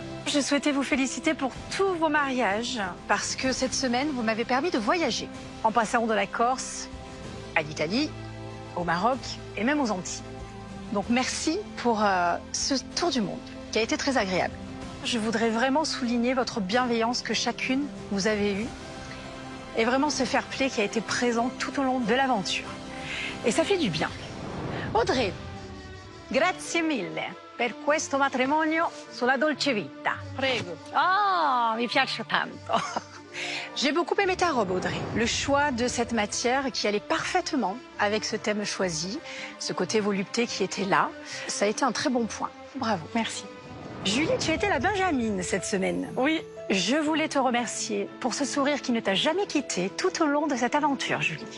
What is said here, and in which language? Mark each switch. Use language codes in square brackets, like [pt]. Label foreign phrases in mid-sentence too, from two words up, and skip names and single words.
[fr] Je souhaitais vous féliciter pour tous vos mariages parce que cette semaine, vous m'avez permis de voyager en passant de la Corse à l'Italie, au Maroc et même aux Antilles. Donc merci pour ce tour du monde qui a été très agréable. je voudrais vraiment souligner votre bienveillance que chacune vous avez eue et vraiment ce [en] fair play [fr] qui a été présent tout au long de l'aventure. Et ça fait du bien. Audrey, [it] grazie mille per questo matrimonio sulla dolce vita. Prego. Ah, mi piace tanto. [fr] J'ai beaucoup aimé ta robe, Audrey. Le choix de cette matière qui allait parfaitement avec ce thème choisi, ce côté volupté qui était là, ça a été un très bon point. Bravo. Merci. Julie, tu étais la Benjamine cette semaine. Oui. Je voulais te remercier pour ce sourire qui ne t'a jamais quitté tout au long de cette aventure, Julie.